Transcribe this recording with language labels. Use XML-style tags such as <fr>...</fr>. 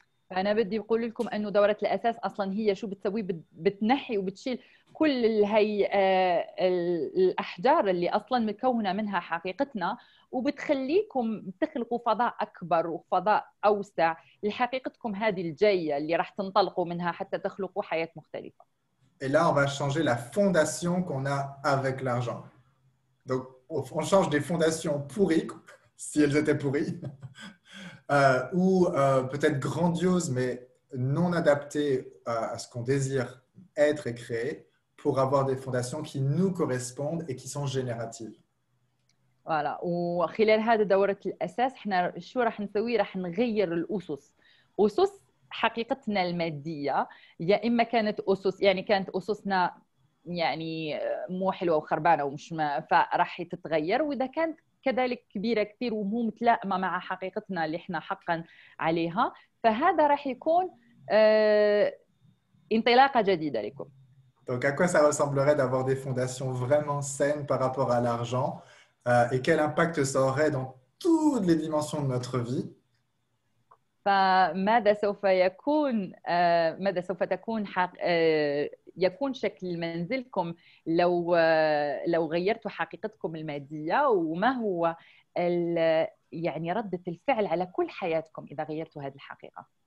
<ar>فأنا بدي أقول لكم أنه دورة الأساس أصلاً هي شو بتسوي بتنحي وبتشيل كل هاي الأحجار اللي أصلاً مكونة منها حقيقتنا وبتخليكم تخلقوا فضاء أكبر وفضاء أوسع لحقيقتكم هذه الجاية اللي راح تنطلقوا منها حتى تخلقوا حياة مختلفة.</ar> <fr>Et là, on va changer la fondation qu'on a avec l'argent. Donc, on change des fondations pourries, si elles étaient pourries, ou peut-être grandioses, mais non adaptées à ce qu'on désire être et créer, pour avoir des fondations qui nous correspondent et qui sont génératives. Voilà.</fr> <ar>وخلال هذه دورة الأساس احنا شو راح نسوي؟ راح نغير الأسس. أسس حقيقتنا المادية يا إما كانت أسس يعني كانت أسسنا يعني مو حلوة وخربانة ومش فراح تتغير، وإذا كانت كذلك كبيرة كثير ومو متلائمة مع حقيقتنا اللي احنا حقا عليها فهذا راح يكون انطلاقة جديدة لكم.</ar> <fr>Donc, à quoi ça ressemblerait d'avoir des fondations vraiment saines par rapport à l'argent et quel impact ça aurait dans toutes les dimensions de notre vie?</fr> <ar>فماذا سوف يكون ماذا سوف تكون يكون شكل منزلكم لو غيرتوا حقيقتكم المادية، وما هو يعني ردة الفعل على كل حياتكم إذا غيرتوا هذه الحقيقة؟</ar>